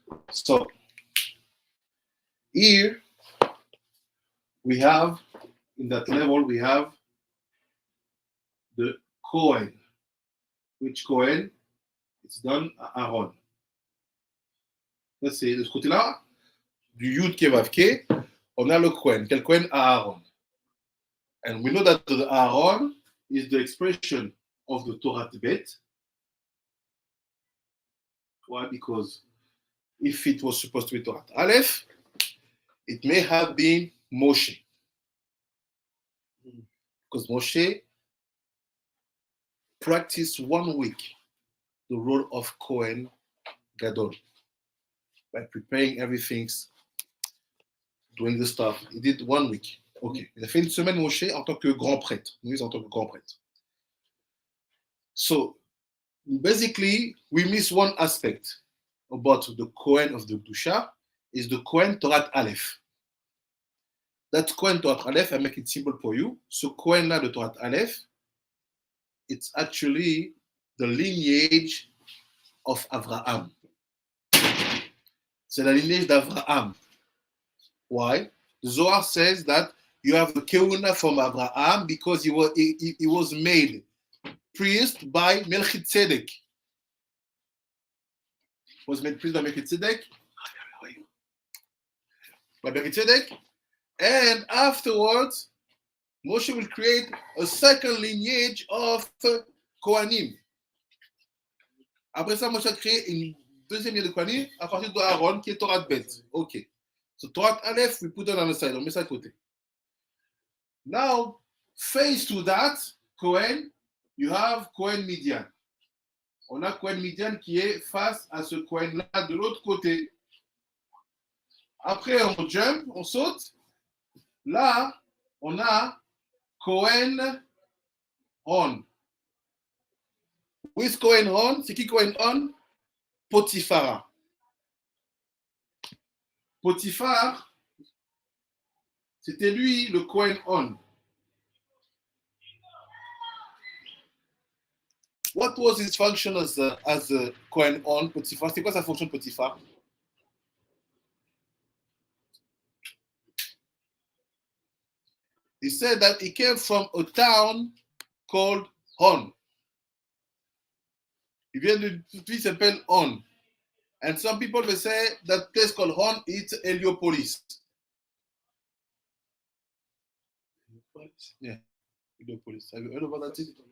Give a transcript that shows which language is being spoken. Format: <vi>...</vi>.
<en>So, here we have, in that level, we have the Kohen. Which Kohen? It's done à Aaron.</en> <fr>Ça, c'est de ce côté-là, du Yud Kevav Ke, on a le Kohen. Quel Kohen? Aaron.</fr> <en>And we know that the Aaron is the expression of the Torah Bet. Why? Because if it was supposed to be Torah Aleph, it may have been Moshe. Because Moshe practiced 1 week the role of Kohen Gadol by preparing everything, doing the stuff. He did 1 week. Ok.</en> <fr>Il a fait une semaine Moshe en tant que grand prêtre. Moïse en tant que grand prêtre.</fr> <en>So basically, we miss one aspect about the Kohen of the Kedusha is the Kohen Torah Aleph. That Kohen Torah Aleph, I make it simple for you. So Kohen là de Torah Aleph, it's actually the lineage of Abraham.</en> <fr>C'est la lineage d'Abraham.</fr> <en>Why? The Zohar says that you have the Kehuna from Abraham because he was made priest by Melchizedek. Was made priest by Melchizedek. By Melchizedek. And afterwards, Moshe will create a second lineage of Kohanim.</en> <fr>Après ça, Moshe a créé une deuxième lignée de Kohanim à partir de Aaron qui est Torah Bet. Ok.</fr> <en>So Torah Aleph, we put it on the side.</en> <fr>On met ça à côté.</fr> <en>Now, face to that, Kohen, you have Kohen Midian.</en> <fr>On a Kohen Midian qui est face à ce Kohen-là de l'autre côté. Après, on jump, on saute. Là, on a</fr> <en>Cohen Hon. Who is Cohen Hon?</en> <fr>C'est qui Cohen Hon?</fr> <en>Potiphar.</en> <fr>Potiphar, c'était lui le Cohen Hon.</fr> <en>What was his function as a Cohen Hon, Potiphar?</en> <fr>C'est quoi sa fonction de Potiphar?</fr> <en>He said that he came from a town called Hon.</en> <fr>Il vient d'une ville qui s'appelle Hon.</fr> <en>And some people will say that place called Hon is Heliopolis. Yeah, Heliopolis. Have you heard about that city?</en>